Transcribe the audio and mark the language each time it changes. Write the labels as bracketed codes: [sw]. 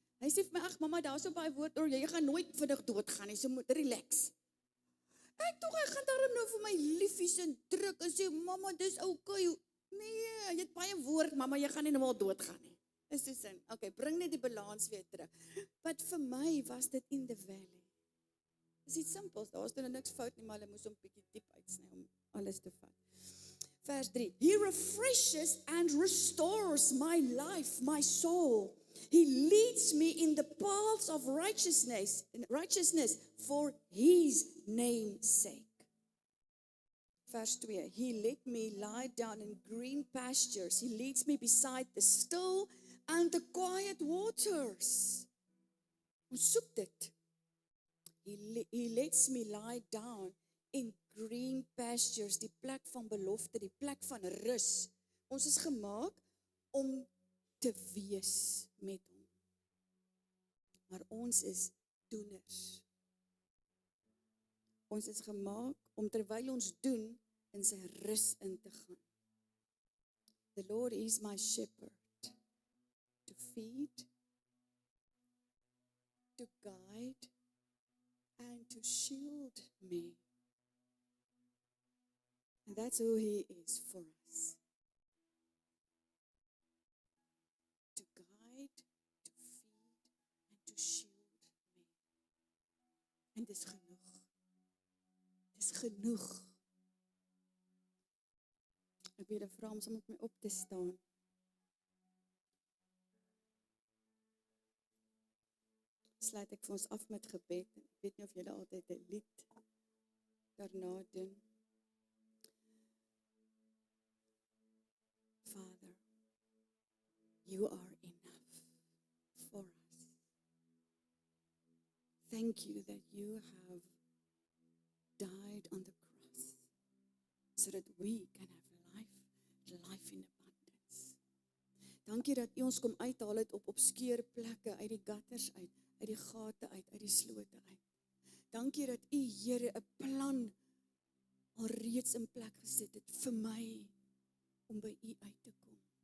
[af] Hy sê vir my, ag mamma, daar's so baie woord, jy gaan nooit vinnig doodgaan nie, so moet relax. Ek tog, hy gaan daarom nou vir my liefies en druk, en sê, mamma, dis okay. Nee, jy het baie woord, mamma, jy gaan nie nou al doodgaan nie. Is so sin, okay, bring net die balans weer terug. But vir my was dit [en] in the valley. [af] Is iets simpels, daar is nou niks fout nie, maar hulle moes hom bietjie diep uitsny om alles te vat. Vers 3, [en] He refreshes and restores my life, my soul. He leads me in the paths of righteousness for His name's sake. [af] Vers 2, [en] He let me lie down in green pastures. He leads me beside the still and the quiet waters. [af] Ons soek dit. [en] He lets me lie down in green pastures, [af] die plek van belofte, die plek van rus. Ons is gemaak om te wees met hom. Maar ons is doeners. Ons is gemaak om terwyl ons doen, in sy rus in te gaan. [en] The Lord is my shepherd, to feed, to guide, and to shield me. And that's who He is for us. To guide, to feed, and to shield me. [af] En dis genoeg. Dis genoeg. Ek wil vra om saam met my op te staan. sluit ek vir ons af met gebed. Ek weet nie of julle altyd 'n lied daarna doen. [en] Father, you are enough for us. Thank you that you have died on the cross so that we can have life in abundance. [af] Dankie dat U ons kom uithaal het op obskure plekke, uit die gutters uit die gate uit die slote uit. Dankie dat U, Here, 'n plan alreeds in plek gesit het vir my om by U uit te kom.